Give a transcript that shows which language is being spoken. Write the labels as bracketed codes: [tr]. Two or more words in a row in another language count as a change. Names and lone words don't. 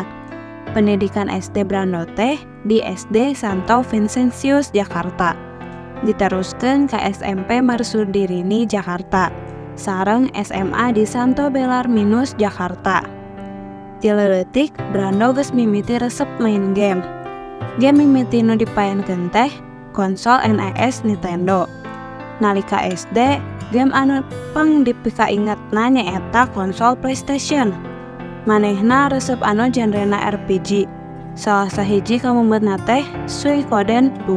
[su] Pendidikan SD Brando teh di SD Santo Vincentius Jakarta. Diteruskeun ka SMP Marsudirini Jakarta. Sareng SMA di Santo Belarminus Jakarta. Ti leutik Brando geus mimiti resep main game. Game mimiti nu dipaenkeun teh konsol NES Nintendo. Nalika SD, game anu pang dipikaingetna nyaeta konsol PlayStation. Manehna resep anu genrena RPG. Salah sahiji kamumbeutna teh Suikoden 2.